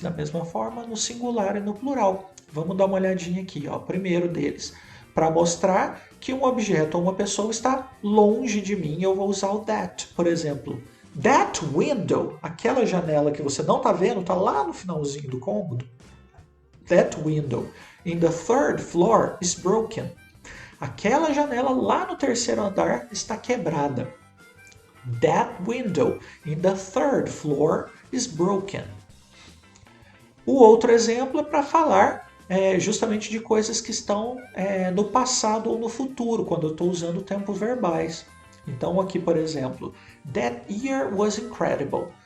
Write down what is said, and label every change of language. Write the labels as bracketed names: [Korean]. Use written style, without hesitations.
[Portuguese] Da mesma forma, no singular e no plural. Vamos dar uma olhadinha aqui, ó. Primeiro deles. Para mostrar que um objeto ou uma pessoa está longe de mim, eu vou usar o that. Por exemplo, [English] that window, [Portuguese] aquela janela que você não está vendo, está lá no finalzinho do cômodo. [English] That window in the third floor is broken. [Portuguese] Aquela janela lá no terceiro andar está quebrada. [English] That window in the third floor is broken. [Portuguese] O outro exemplo é para falar justamente de coisas que estão no passado ou no futuro, quando eu estou usando tempos verbais. Então aqui, por exemplo, [English] that year was incredible.